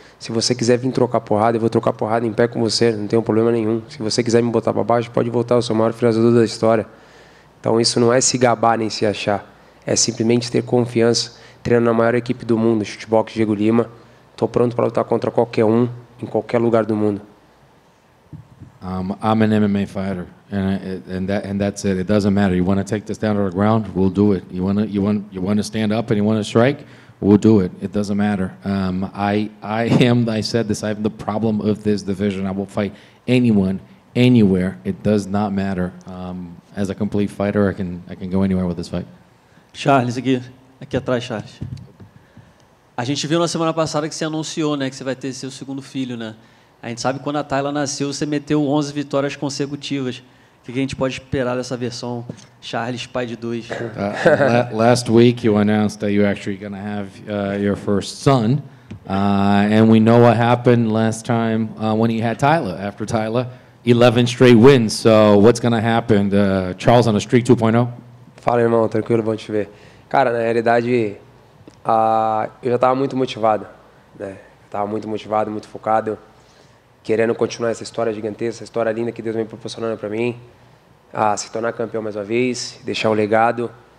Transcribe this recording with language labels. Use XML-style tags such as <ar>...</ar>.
<pt>Se você quiser vir trocar porrada, eu vou trocar porrada em pé com você, não tem problema nenhum. Se você quiser me botar para baixo, pode voltar, eu sou o maior finalizador da história. Então isso não é se gabar nem se achar, é simplesmente ter confiança. Treino na maior equipe do mundo, Shootbox Diego Lima. Estou pronto para lutar contra qualquer um, em qualquer lugar do mundo.</pt> <en>I'm an MMA fighter, and that's it. It doesn't matter. You want to take this down to the ground, we'll do it. You want to stand up and you want to strike, we'll do it. It doesn't matter. I said this. I have the problem of this division. I will fight anyone, anywhere. It does not matter. As a complete fighter, I can go anywhere with this fight.</en> <pt>Charles, aqui atrás, Charles. A gente viu na semana passada que você anunciou, né, que você vai ter seu segundo filho, né? A gente sabe que quando a Tayla nasceu, você meteu 11 vitórias consecutivas. O que a gente pode esperar dessa versão Charles, pai de dois?</pt> <en>Last week, you announced that you're actually going to have your first son. And we know what happened last time when you had Tayla. After Tayla, 11 straight wins. So what's going to happen? Charles on a streak 2.0?</en> <pt>Fala, irmão. Tranquilo, bom te ver. Cara, na realidade, eu já estava muito motivado. Né? Estava muito motivado, muito focado, querendo continuar essa história gigantesca, essa história linda que Deus vem proporcionando para mim, se tornar campeão mais uma vez, deixar o legado.</pt>